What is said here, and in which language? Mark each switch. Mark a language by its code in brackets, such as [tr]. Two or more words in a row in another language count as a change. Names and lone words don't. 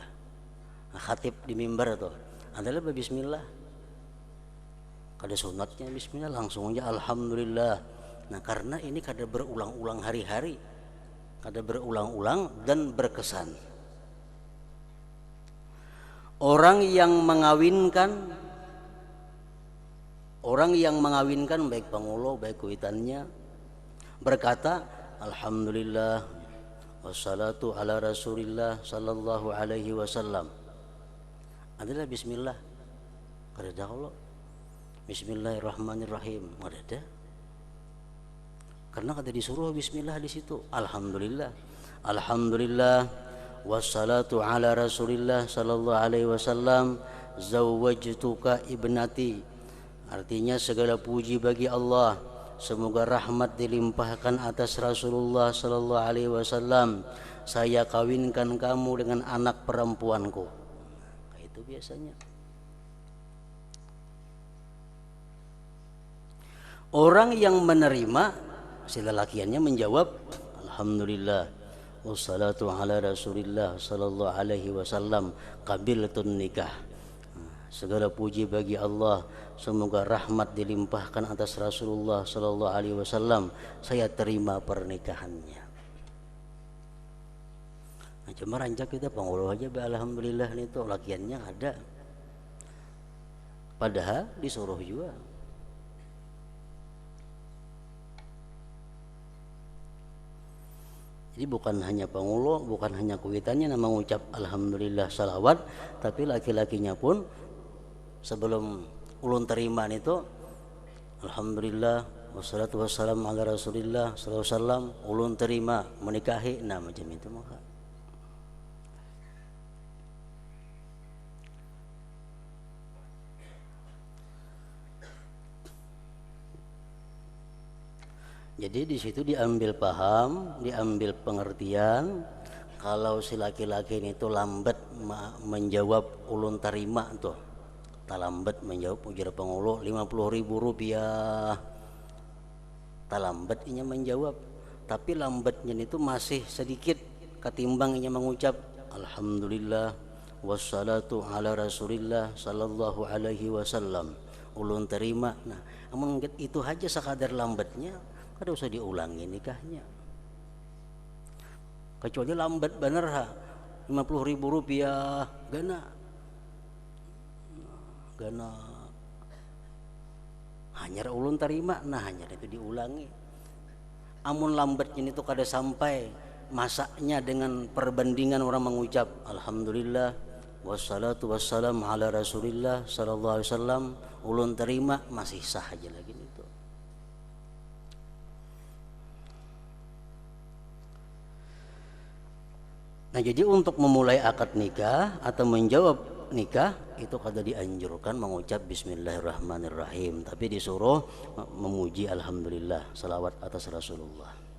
[bjn] Nah, khatib di mimbar itu adalah bismillah. Kada sunatnya bismillah, langsung aja alhamdulillah. Nah, karena ini kada berulang-ulang hari-hari, kada berulang-ulang dan berkesan. Orang yang mengawinkan baik pengulo baik kuitannya berkata [ar] الحمد لله والصلاة على رسول الله صلى الله عليه وسلم, [bjn] adalah bismillah. Kada ada Allah bismillahirrahmanirrahim, kada ada. Karena kada disuruh bismillah di situ. [ar] الحمد لله والصلاة على رسول الله صلى الله عليه وسلم زوجتك ابنتي. [id] Artinya segala puji bagi Allah, semoga rahmat dilimpahkan atas Rasulullah [ar] صلى الله عليه وسلم. [id] Saya kawinkan kamu dengan anak perempuanku. [bjn] Nah, itu biasanya. Orang yang menerima, si lelakiannya menjawab [ar] الحمد لله والصلاة على رسول الله صلى الله عليه وسلم قبلت النكاح. [id] Segala puji bagi Allah, semoga rahmat dilimpahkan atas Rasulullah [ar] صلى الله عليه وسلم. [bjn] Saya terima pernikahannya. Nah, cuma rancak kita pengulo aja alhamdulillah itu lakiannya ada. Padahal disuruh juga. Jadi bukan hanya pengulo, bukan hanya kuitannya nama mengucap alhamdulillah salawat, tapi laki-lakinya pun sebelum ulun terima itu [ar] الحمد لله والصلاة والسلام على رسول الله صلى الله عليه وسلم, [bjn] ulun terima menikahi. Nah, macam itu maka. Jadi di situ diambil paham, diambil pengertian. Kalau si laki-laki itu lambat menjawab ulun tarima tuh. Talambat menjawab ujar pengulu 50.000 rupiah. Talambat inya menjawab, tapi lambatnya itu masih sedikit ketimbang inya mengucap [ar] الحمد لله والصلاة على رسول الله صلى الله عليه وسلم. [bjn] Ulun terima. Nah, amun itu aja sekadar lambatnya, kada usah diulangi nikahnya. Kecuali lambat bener ha, 50.000 rupiah gana hanyar ulun terima, nah hanyar itu diulangi. Amun lambatnya itu kada sampai masaknya dengan perbandingan orang mengucap [ar] الحمد لله والصلاة والسلام على رسول الله صلى الله عليه وسلم, [bjn] ulun terima, masih sah aja lagi itu. Nah, jadi untuk memulai akad nikah atau menjawab nikah itu kada dianjurkan mengucap bismillahirrahmanirrahim, tapi disuruh memuji alhamdulillah, salawat atas Rasulullah.